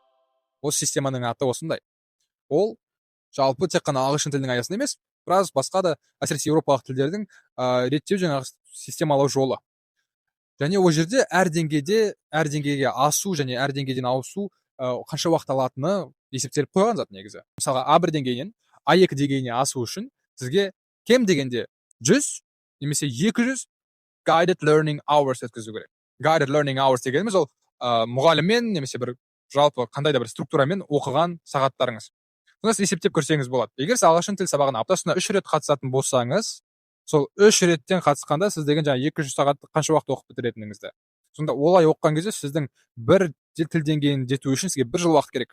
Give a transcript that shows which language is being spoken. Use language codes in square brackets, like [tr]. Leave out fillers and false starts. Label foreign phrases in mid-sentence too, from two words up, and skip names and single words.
[kk] Осы системаның аты осындай. Ол жалпы тек қана ағылшын тілінің аясында емес, біраз басқа да, әсіресе еуропалық тілдердің реттеу жаңағы системалау жолы. Және ол жерде әр деңгейге асу және әр деңгейден ауысу қанша уақыт алатыны есептеліп қойған зат негізі. Мысалға A1 деңгейінен A2 деңгейіне асу үшін сізге кем дегенде 100 немесе 200 [en] guided learning hours [kk] өткізу керек. [en] Guided learning hours [kk] дегеніміз ол мұғаліммен немесе бір жалпы қандай да бір структурамен оқыған сағаттарыңыз. Соны есептеп көрсеңіз болады. Егер сіз ағылшын тіл сабағына аптасына 3 рет қатысатын болсаңыз, сол 3 реттен қатысқанда сіз деген жаңа 200 сағатты қанша уақыт оқып бітіретініңізді. Сонда олай оқыған кезде сіздің бір тіл деңгейін жету үшін сізге 1 жыл уақыт керек.